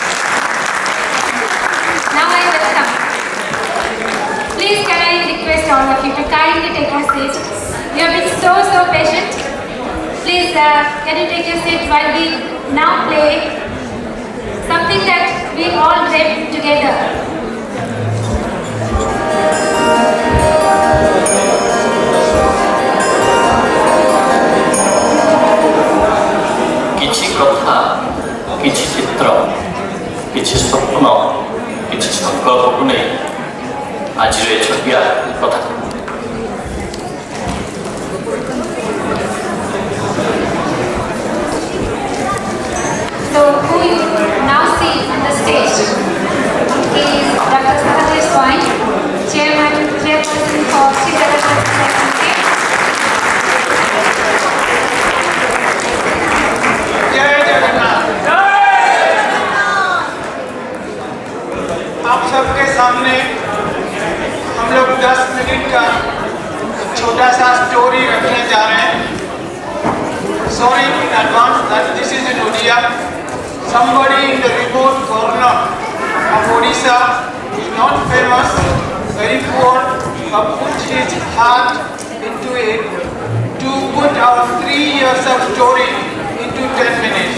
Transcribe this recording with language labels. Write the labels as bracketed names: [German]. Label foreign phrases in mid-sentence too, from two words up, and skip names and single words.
[English] Now I welcome. Please can I request all of you to kindly take your seat. You have been so patient. Please can you take your seat while we now play something that we all dreamt together. [Odia] କିଛି କଥା, କିଛି ଚିତ୍ର, କିଛି ସ୍ୱପ୍ନ, କିଛି ସଂକଳ୍ପକୁ ନେଇ ଆଜିର ଏ ଛୋଟିଆ କଥା। [English] So who you now see on the stage is Dr. Sahadeo Swine, chairperson for Shree Gajapati. [Hindi] आप सबके सामने हम लोग 10 मिनट का छोटा सा स्टोरी रखने जा रहे हैं। [English] Sorry in advance that this is in Odia. Somebody in the remote corner of Odisha is not famous, very poor, but put his heart into it to put our 3 years of story into 10 minutes.